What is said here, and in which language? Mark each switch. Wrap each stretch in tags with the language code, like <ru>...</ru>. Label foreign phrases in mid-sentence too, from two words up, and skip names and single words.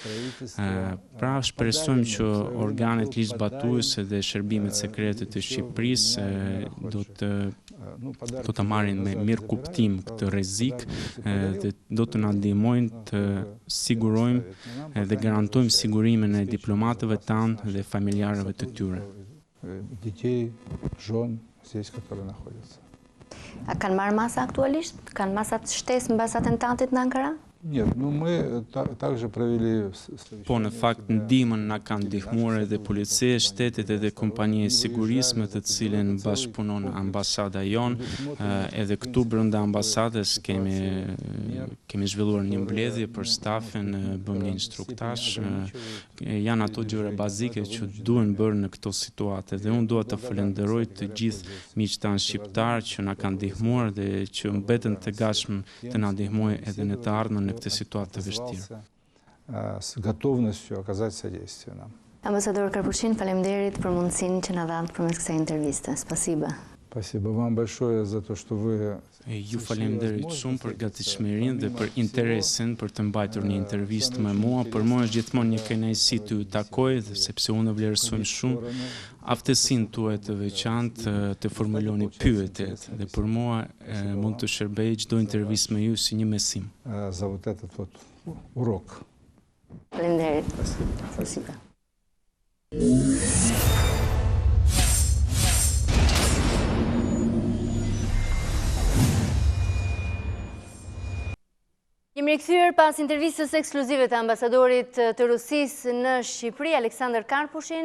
<sq>Pra shpresojmë që organet ligjzbatuese dhe shërbimet sekrete të Shqipërisë do të marrin me mirë kuptim këtë rrezik dhe do të na ndihmojnë të sigurojmë dhe garantojmë sigurimin e diplomatëve tanë dhe familjarëve të tyre.</sq> <ru>Детей, жен здесь, которые находятся.</ru> <sq>A kanë marrë masa aktualisht? Kanë masat shtesë mbas atentatit në Ankara?</sq> <ru>Нет, ну мы также провели...</ru> <sq>Po në fakt ndihmën na kanë ndihmuar edhe policia e shtetit edhe kompania e sigurisë me të cilën bashkëpunon ambasada jon, edhe këtu brenda ambasadës kemi zhvilluar një mbledhje për stafin, bëm një instruktazh, janë ato gjëra bazike që duhen bërë në këto situate dhe unë dua të falenderoj të gjithë miqtanë shqiptar që na kanë ndihmuar dhe që mbeten të gatshëm të na ndihmojnë edhe në të ardhmen në këtë situatë të vështirë.</sq> <ru>С готовностью оказать содействие нам.</ru> <sq>Ambasador Karpushin, faleminderit për mundësinë që na dhanë përmes kësaj interviste.</sq> <ru>Spasiba. Спасибо вам большое за то, что вы...</ru> <sq>Ju falenderoj shumë për gatishmërinë dhe për interesin për të mbajtur një intervistë me mua. Për mua është gjithmonë një kënaqësi të ju takoj, sepse unë vlerësoj shumë aftësinë tuaj të veçantë të formuloni pyetjet dhe për mua mund të shërbej çdo intervistë me ju si një mesim.</sq> <ru>За вот этот вот урок.</ru> <sq>Faleminderit. Спасибо. Jemi rikthyer pas intervistës ekskluzive të ambasadorit të Rusisë në Shqipëri, Aleksandr Karpushin.</sq>